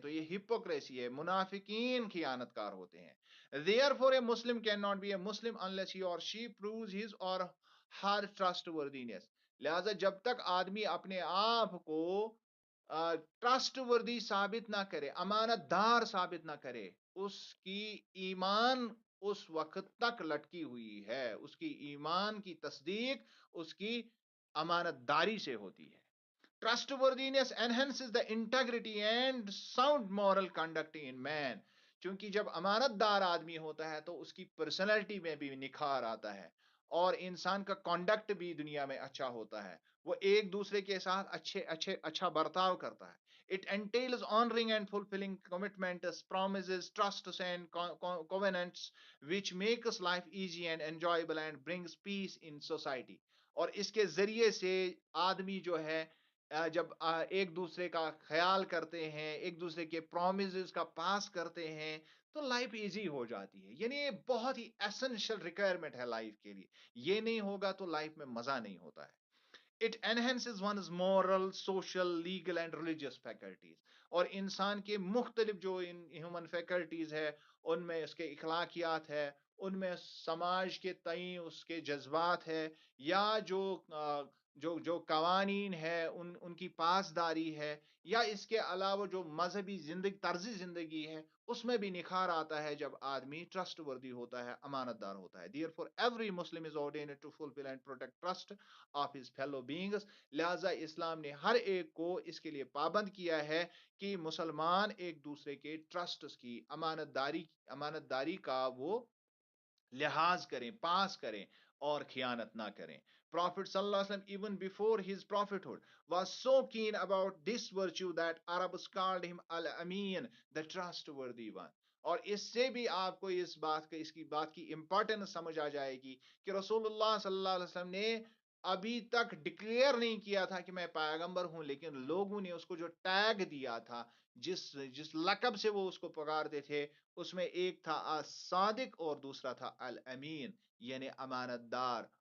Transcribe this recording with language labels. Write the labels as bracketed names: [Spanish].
[Urdu] تو یہ ہپوکریسی ہے, منافقین خیانت کار ہوتے ہیں. [English] therefore a Muslim cannot be a Muslim unless he or she proves his or her trustworthiness. [Urdu] لہذا جب تک آدمی اپنے آپ کو ٹرسٹ وردی ثابت نہ کرے, امانت دار ثابت نہ کرے, اس کی ایمان اس وقت تک لٹکی ہوئی ہے. اس کی ایمان کی تصدیق اس کی امانت داری سے ہوتی ہے. [English] Trustworthiness enhances the integrity and sound moral conduct in man. [Urdu] چونکہ جب امانت دار آدمی ہوتا ہے تو اس کی پرسنالٹی میں بھی نکھار آتا ہے, اور انسان کا کانڈکٹ بھی دنیا میں اچھا ہوتا ہے. وہ ایک دوسرے کے ساتھ اچھا برتاؤ کرتا ہے. [English] It entails honoring and fulfilling commitments, promises, trusts and covenants which makes life easy and enjoyable and brings peace in society. [Urdu] اور اس کے ذریعے سے آدمی جو ہے جب ایک دوسرے کا خیال کرتے ہیں, ایک دوسرے کے پرومسز کا پاس کرتے ہیں, تو لائف ایزی ہو جاتی ہے. یعنی یہ بہت ہی ایسنشل ریکوائرمنٹ ہے لائف کے لیے. یہ نہیں ہوگا تو لائف میں مزہ نہیں ہوتا ہے. [English] It enhances one's moral, social, legal and religious faculties. [Urdu] اور انسان کے مختلف جو ہیومن فیکلٹیز ہے, ان میں اس کے اخلاقیات ہے, ان میں سماج کے تئیں اس کے جذبات ہے, یا جو قوانین ہے ان کی پاسداری ہے, یا اس کے علاوہ جو مذہبی طرز زندگی ہے, اس میں بھی نکھار آتا ہے جب آدمی ٹرسٹ وردی ہوتا ہے, امانت دار ہوتا ہے. [English] Therefore every Muslim is ordained to fulfill and protect trust of his fellow beings. [Urdu] لہذا اسلام نے ہر ایک کو اس کے لیے پابند کیا ہے کہ مسلمان ایک دوسرے کے ٹرسٹ کی, امانت داری کا وہ لحاظ کریں, پاس کریں اور خیانت نہ کریں. [English] Prophet sallallahu alaihi wasallam, even before his prophethood, was so keen about this virtue that Arabs called him al-Amin, the trustworthy one. [Urdu] اور اس سے بھی آپ کو اس کی بات کی امپورٹنس سمجھ آ جائے گی کہ رسول اللہ صلی اللہ علیہ وسلم نے ابھی تک ڈکلیئر نہیں کیا تھا کہ میں پیغمبر ہوں, لیکن لوگوں نے اس کو جو ٹیگ دیا تھا, جس لقب سے وہ اس کو پکارتے تھے, اس میں ایک تھا صادق اور دوسرا تھا الامین, یعنی امانت دار.